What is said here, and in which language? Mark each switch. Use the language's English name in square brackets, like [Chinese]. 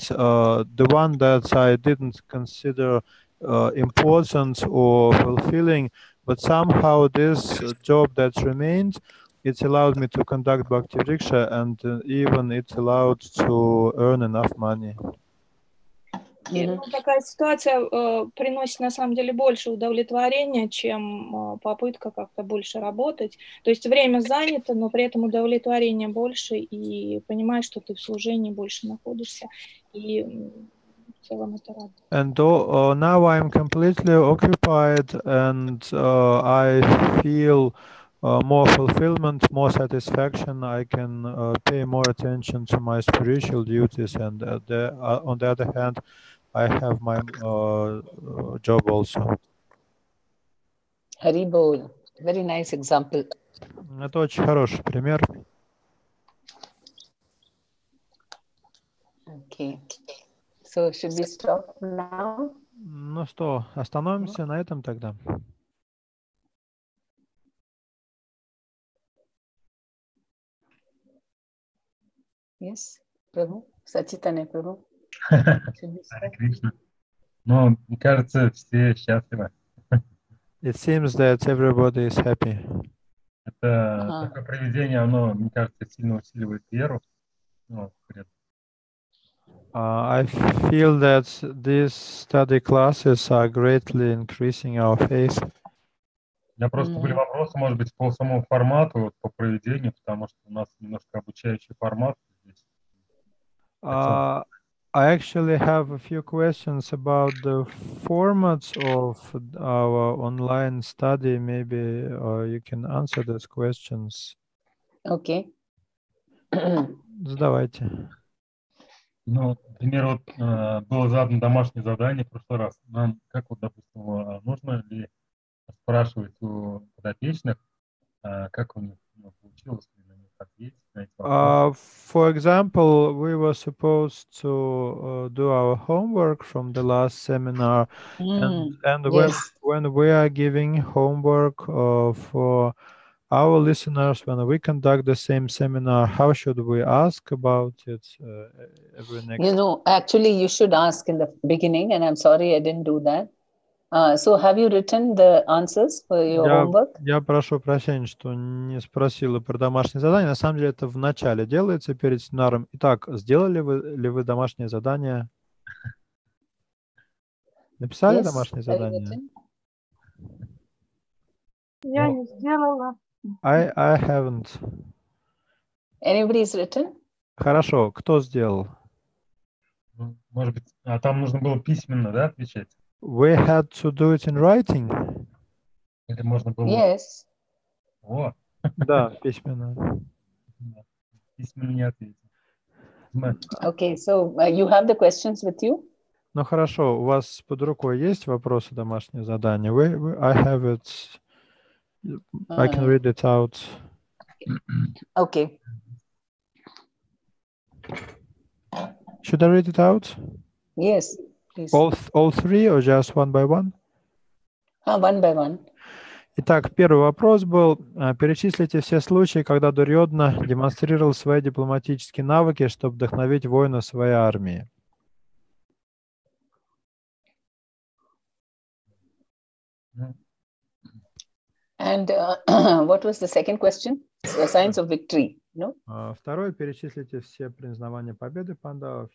[English] The one that I didn't consider important or fulfilling, but somehow this job that remained, it allowed me to conduct bhaktivriksha, and even it allowed to earn enough money. [Russian] Ну, такая ситуация приносит на самом деле больше удовлетворения, чем попытка как-то больше работать. То есть время занято, но при этом удовлетворение больше, и понимаешь, что ты в служении больше находишься. И в целом это радует. [English] And now I'm completely occupied, and I feel more fulfillment, more satisfaction. I can pay more attention to my spiritual duties, and on the other hand, I have my job also. Hari Bol. Very nice example. [Russian] Это очень хороший пример. [English] Okay. So should we stop now? [Russian] Ну что, остановимся на этом тогда. [English] Yes, Prabhu. Sachitane Prabhu. Should we [Russian] Харе [English] stop? [Russian] Кришна. Ну, мне кажется, все счастливы. [English] It seems that everybody is happy. [Russian] Это такое проведение, оно, мне кажется, сильно усиливает веру. Ну, [English] I feel that these study classes are greatly increasing our faith. [Russian] У меня просто были вопросы, может быть, по самому формату, вот, по проведению, потому что у нас немножко обучающий формат здесь. [English] I actually have a few questions about the formats of our online study. Maybe you can answer those questions. Okay. [Russian] Задавайте. Ну, например, вот было задано домашнее задание в прошлый раз. Нам, как вот, допустим, нужно ли спрашивать у подопечных, как у них получилось ли на них ответить на эти вопросы? [English] For example, we were supposed to do our homework from the last seminar, and yes. when we are giving homework for our listeners, when we conduct the same seminar, how should we ask about it every next? You know, actually, you should ask in the beginning, and I'm sorry I didn't do that. So have you written the answers for your homework? [Russian] Я прошу прощения, что не спросила про домашнее задание. На самом деле это в начале делается перед семинаром. Итак, сделали ли вы домашнее задание? Написали [English] Yes, [Russian] домашнее задание? Я не сделала. [English] I haven't. Anybody's written? [Russian] Хорошо, кто сделал? Может быть, там нужно было письменно, да, отвечать? [English] We had to do it in writing. [Russian] Или можно было... [English] Yes. О. [Russian] Да, письменно. Письменно не ответил. [English] Okay, so you have the questions with you? [Russian] Ну хорошо, у вас под рукой есть вопросы домашнее задание? [English] I have it. I can read it out. Okay. Should I read it out? Yes, please. All three or just one by one? One by one. [Russian] Итак, первый вопрос был. Перечислите все случаи, когда Дурьодна демонстрировал свои дипломатические навыки, чтобы вдохновить воинов своей армии. [English] And what was the second question? Signs of victory, no? [Russian] Второй, перечислите все признавания победы пандавов.